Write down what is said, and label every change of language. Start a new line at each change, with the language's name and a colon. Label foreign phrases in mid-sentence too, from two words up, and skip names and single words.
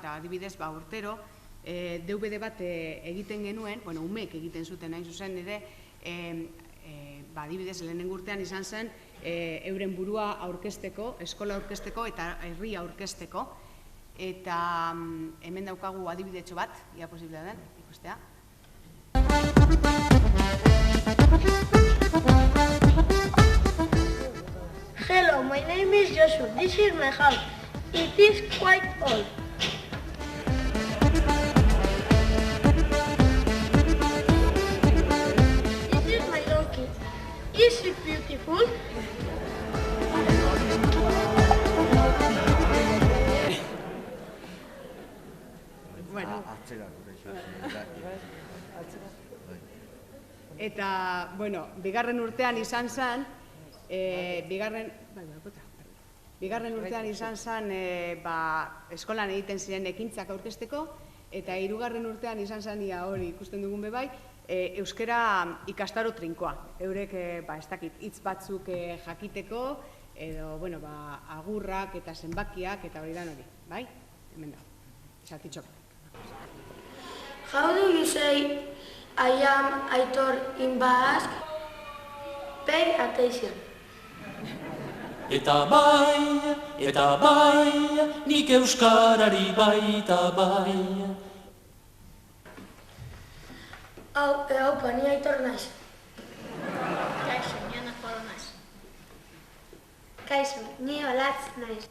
Basque: Adibidez, urtero, DVD bat egiten genuen, umeek egiten zuten hain zuzen, nire, adibidez, lehenengo urtean izan zen, euren burua aurkezteko, eskola aurkezteko eta herria aurkezteko, eta hemen daukagu adibidetxo bat, ia posiblea den, ikustea.
English: Hello, my name is Joshua. This is my house. It is quite old. This is my donkey. Is it beautiful?
Basque: Eta, bigarren urtean izan zen, eskolan egiten ziren ekintzak aurkezteko, eta 3. urtean izan zen, hori ikusten dugun bebai, euskera ikastaro trinkoa. Eurek, ez dakit, hitz batzuk jakiteko, edo, agurrak eta zenbakiak, eta hori dan hori, bai? Hemen da, esatitxok.
English: How do you say I am Aitor in Basque? Pay attention.
Basque: Eta bai, nik euskarari baita bai. Haupa, ni Aitor naiz. Kaixo, ni Anapolo naiz. Kaixo, ni Olatz naiz.